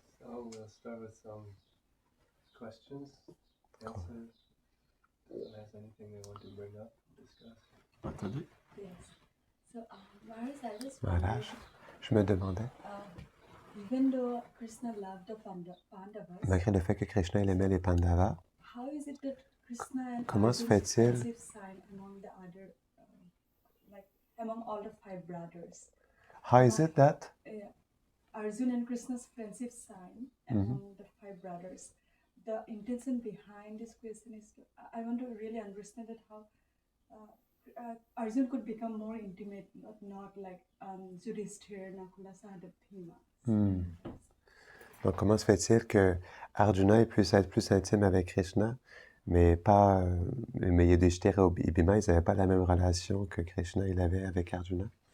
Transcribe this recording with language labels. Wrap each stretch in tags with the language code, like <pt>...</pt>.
<en>we'll start with some questions, answers. Anyone has anything they want to bring up, discuss?</en> <fr>Attendez.</fr> <en>Yes. So, Maharaj, I just</en> <fr>Maharaj, je me demandais,</fr> <en>even though Krishna loved the Pandavas,</en> <fr>malgré le fait que Krishna il aimait les Pandavas,</fr> <en>how is it that Krishna and</en> <fr>comment se</fr> <en>Arjun's</en> <fr>fait-il</fr> <en>friendship sign among the other, like among all the 5 brothers? How is it that? Arjun and Krishna's friendship sign among the 5 brothers. The intention behind this question is, I want to really understand it how Arjun could become more intimate, not like Yudhishthira, Nakula, Sahadeva, Bhima.</en> <fr>Donc, comment se fait-il que Arjuna puisse être plus intime avec Krishna, mais pas, mais Yudhishthira et Bhima, ils n'avaient pas la même relation que Krishna il avait avec Arjuna?</fr>